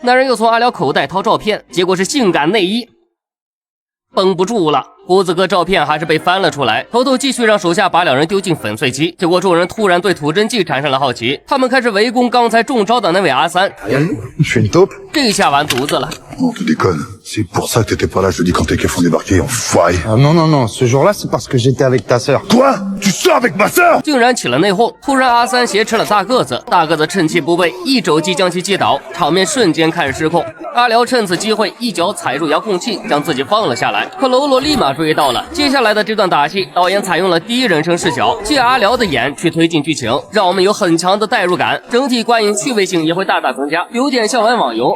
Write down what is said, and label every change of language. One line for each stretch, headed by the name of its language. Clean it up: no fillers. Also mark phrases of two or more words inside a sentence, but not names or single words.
Chinese: 男人又从阿辽口袋掏照片，结果是性感内衣，绷不住了。胡子哥照片还是被翻了出来，头头继续让手下把2人丢进粉碎机。结果众人突然对吐真剂产生了好奇，他们开始围攻刚才中招的那位阿三。这下完犊子了。
French: Tu déconnes, c'est pour ça que t'étais pas là jeudi quand tes keufs ont débarqué, enfoiré. Ah non, non, non, ce jour-là, c'est parce que j'étais avec ta sœur. Quoi? Tu sors avec ma sœur?
Chinese: 竟然起了内讧。突然阿三挟持了大个子，大个子趁其不备，一肘击将其击倒，场面瞬间开始失控。阿辽趁此机会一脚踩入遥控器，将自己放了下来。可喽啰立马追到了。接下来的这段打戏，导演采用了第一人称视角，借阿辽的眼去推进剧情，让我们有很强的代入感，整体观影趣味性也会大大增加，有点像玩网游。